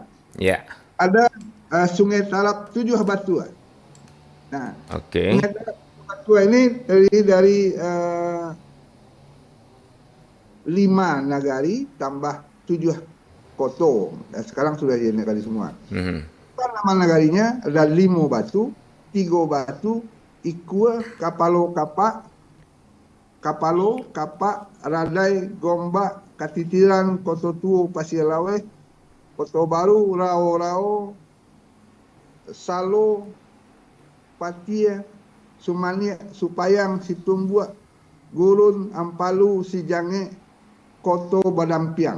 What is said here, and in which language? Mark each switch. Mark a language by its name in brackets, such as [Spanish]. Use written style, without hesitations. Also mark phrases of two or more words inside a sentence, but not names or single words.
[Indonesian] Ada Sungai Tarap 7 Batua. Nah, Sungai Tarap 7 Batua ini terdiri dari 5 nagari tambah 7 koto. Dan sekarang sudah jadi nagari semua. Nama nagarinya ada 5 Batu, 3 Batu, Ikua, Kapalo Kapak, Radai, Gombak, Katitiran, Koto Tuo, Pasir Laweh, Koto Baru, Rao, Salo, Patia, Sumania, Supayang, Situmbuak, Gurun, Ampalu, Sijange, Koto Badampiang.